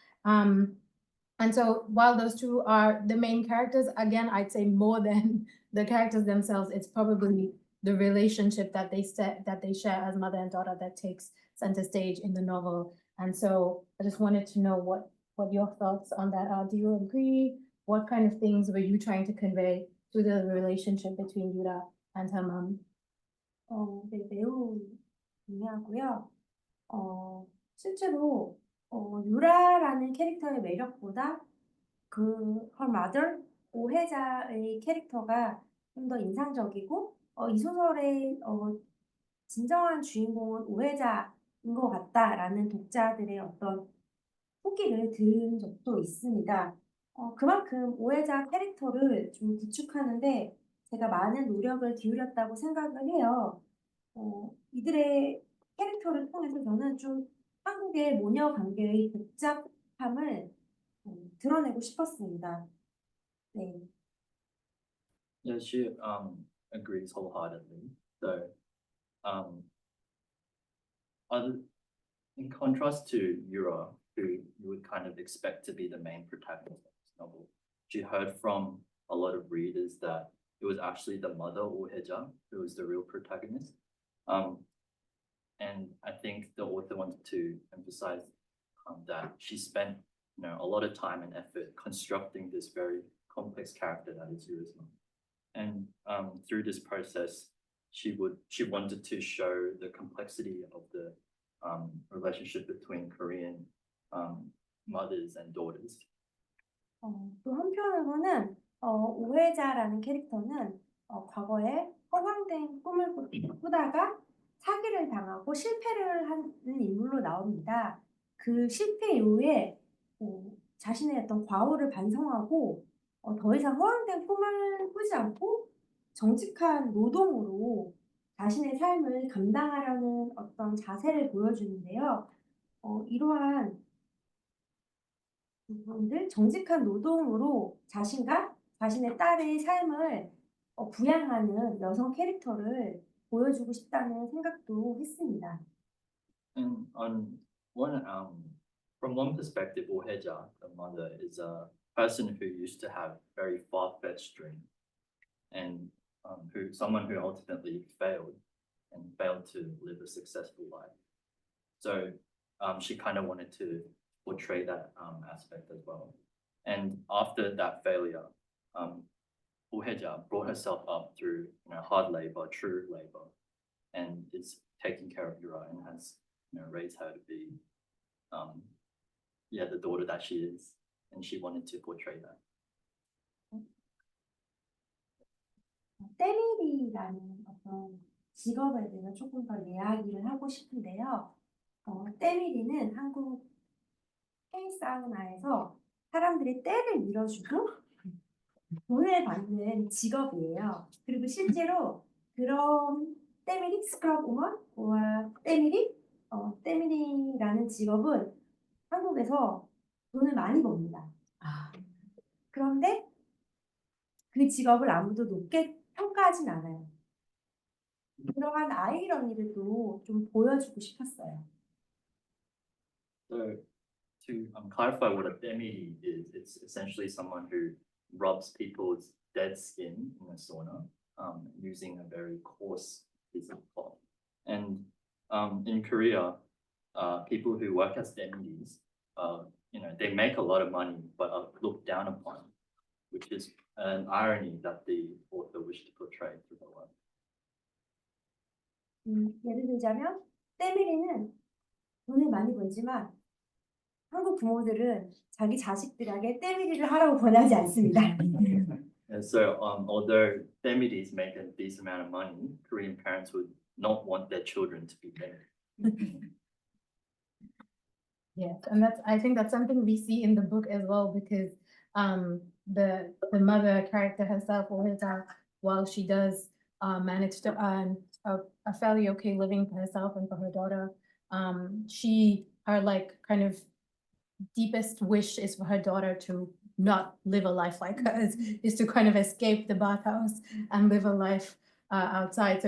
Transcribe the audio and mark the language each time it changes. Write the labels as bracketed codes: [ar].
[en] And so while those two are the main characters, again, I'd say more than the characters themselves, it's probably the relationship that they share as mother and daughter that takes center stage in the novel. And so I just wanted to know what your thoughts on that are. Do you agree? What kind of things were you trying to convey through the relationship between Yura and her mom? [ko] 네, 매우 중요하고요. 실제로 유라라는 캐릭터의 매력보다 [en] her mother [ko] 오해자의 캐릭터가 좀 더 인상적이고 이 소설의 진정한 주인공은 오해자인 것 같다라는 독자들의 어떤 후기를 들은 적도 있습니다. 그만큼 오해자 캐릭터를 좀 구축하는데 제가 많은 노력을 기울였다고 생각을 해요. 이들의 캐릭터를 통해서 저는 좀 한국의 모녀 관계의 복잡함을 드러내고 싶었습니다. 네. [en] Yeah, she agrees wholeheartedly. So other in contrast to Yura, who you would kind of expect to be the main protagonist of this novel, she heard from a lot of readers that it was actually the mother Uheja who was the real protagonist. And I think the author wanted to emphasize that she spent a lot of time and effort constructing this very complex character that is Yura's mom. And through this process, she wanted to show the complexity of the relationship between Korean mothers and daughters. [ko] 또 한편으로는 오해자라는 캐릭터는 과거에 허황된 꿈을 꾸다가 사기를 당하고 실패를 하는 인물로 나옵니다. 그 실패 이후에 자신의 어떤 과오를 반성하고 더 이상 허황된 꿈을 꾸지 않고 정직한 노동으로 자신의 삶을 감당하려는 어떤 자세를 보여주는데요. 이러한 부분들 정직한 노동으로 자신과 자신의 딸의 삶을 부양하는 여성 캐릭터를 보여주고 싶다는 생각도 했습니다. [en] And on one from one perspective, Oheja, the mother, is a person who used to have very far-fetched dreams, and someone who ultimately failed to live a successful life. So she kind of wanted to portray that aspect as well. And after that failure, Uheja brought herself up through hard labor, true labor, and is taking care of Yura and has raised her to be the daughter that she is, and she wanted to portray that. [ko] ttaemiri라는 어떤 직업에 대해서 조금 더 이야기를 하고 싶은데요. ttaemiri는 한국 K-사우나에서 사람들이 때를 밀어주고 돈을 받는 직업이에요. 그리고 실제로 그런 ttaemiri, scrubwoman, ttaemiri라는 직업은 한국에서 돈을 많이 법니다. 그런데 그 직업을 아무도 높게 평가하진 않아요. 그러한 아이러니를 또 좀 보여주고 싶었어요. [en] So to clarify what a ttaemiri is, it's essentially someone who rubs people's dead skin in a sauna using a very coarse piece of cloth. And in Korea, people who work as ttaemiris, they make a lot of money but are looked down upon, which is an irony that the author wished to portray through the work. [ko] 예를 들자면 ttaemiri는 돈을 많이 벌지만 한국 부모들은 자기 자식들에게 ttaemiri를 하라고 권하지 않습니다. [en] And so, although ttaemiris make a decent amount of money, Korean parents would not want their children to be ttaemiri. Yes, and I think that's something we see in the book as well, because the mother character herself, Oheja, while she does manage to earn a fairly okay living for herself and for her daughter, her like kind of deepest wish is for her daughter to not live a life like hers, is to kind of escape the bathhouse and live a life outside.